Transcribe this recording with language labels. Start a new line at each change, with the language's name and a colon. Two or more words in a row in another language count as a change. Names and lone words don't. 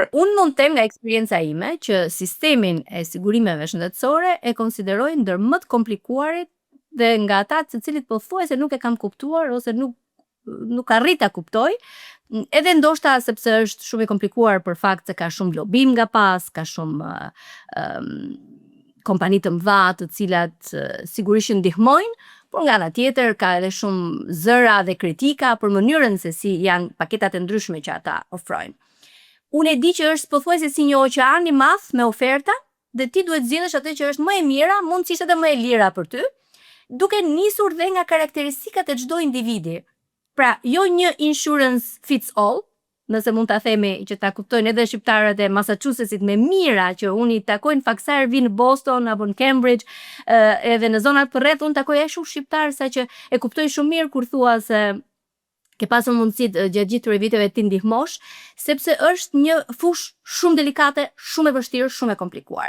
Albanian: Unë mund të them nga eksperienca ime që sistemin e sigurimeve shëndetësore e konsideroj ndër më të komplikuarit dhe nga ata të cilit pothuajse nuk e kam kuptuar ose nuk arrit ta kuptoj, edhe ndoshta sepse është shumë i komplikuar për fakt se ka shumë lobim nga pas, ka shumë kompani të mëdha të cilat sigurisht ndihmojnë, por nga ana tjetër ka edhe shumë zëra dhe kritika për mënyrën se si janë paketat e ndryshme që ata ofrojnë. Unë e di që është pothuajse si një oqean i madh me oferta dhe ti duhet zgjedhësh atë që është më e mira, mundësisht edhe më e lira për ty, duke nisur dhe nga karakteristikat e çdo individi. Pra, jo një
English: insurance fits all,
Albanian: nëse mund ta themi që ta kuptojnë edhe shqiptarët e Massachusettsit me mira që unë i takojnë faksa vinë në Boston apo në Cambridge, edhe në zonat përreth unë takoj shumë shqiptar sa që e kuptoj shumë mirë kur thua se ke pasur mundësit gjatë gjithë këtyre viteve ti ndihmosh, sepse është një fushë shumë delikate, shumë e vështirë, shumë e komplikuar.